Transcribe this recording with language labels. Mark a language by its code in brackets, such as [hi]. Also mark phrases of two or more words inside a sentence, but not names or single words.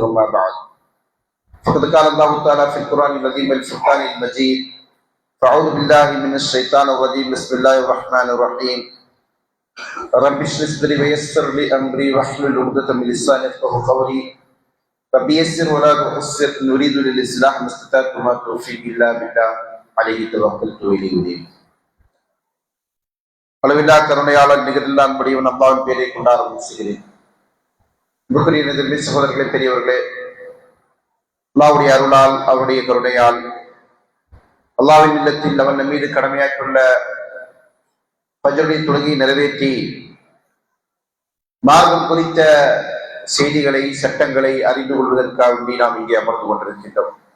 [ar] أما بعد فقد قال الله تعالى في القرآن العظيم والفرقان المجيد: فأعوذ بالله من الشيطان الرجيم. بسم الله الرحمن الرحيم. رب اشرح لي ويسر لي أمري واحلل عقدة من لساني يفقهوا قولي. رب يسر ولا تعسر نريد للإصلاح ما استطعت وما توفيقي إلا بالله عليه توكلت وإليه أنيب. [ta] அளவில்லா கருணையாளர் நிகரில்லா அன்புடையவன் அல்லாஹ்வின் பெயரை கொண்டு ஆரம்பிக்கிறேன். சகோதரர்களே, பெரியவர்களே, அல்லாஹ்வுடைய அருளால் அவருடைய கருணையால் அல்லாஹ்வின் இல்லத்தில் அவன் நம் மீது கடமையாற்றுள்ள ஃபஜ்ருடைய தொழுகையை நிறைவேற்றி மார்க்கம் குறித்த செய்திகளை, சட்டங்களை அறிந்து கொள்வதற்காக நாம் இங்கே அமர்ந்து கொண்டிருக்கின்றோம்.